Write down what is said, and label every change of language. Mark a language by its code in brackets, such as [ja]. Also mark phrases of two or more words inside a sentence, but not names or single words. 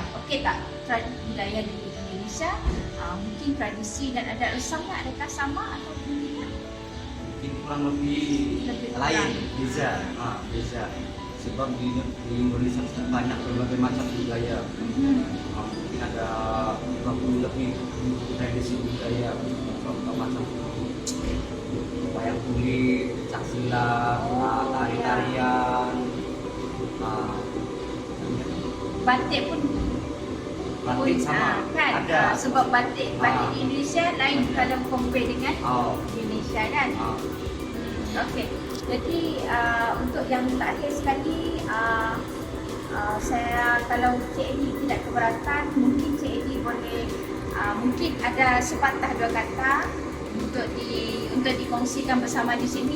[ms] Okey tak, budaya di Indonesia mungkin tradisi dan adat resamnya adakah sama atau tidak? Mungkin kurang lebih lain, beza. Sebab di Indonesia banyak berbagai macam budaya. Mungkin ada 20 lebih tradisi budaya, macam wayang kulit, pencak silat, tari-tarian, batik pun sama kan, ada. sebab batik di Indonesia lain kalau compare dengan Indonesia kan. Okey, jadi untuk yang terakhir sekali, saya, kalau Cik Edi tidak keberatan, mungkin Cik Edi boleh mungkin ada sepatah dua kata untuk dikongsikan bersama di sini.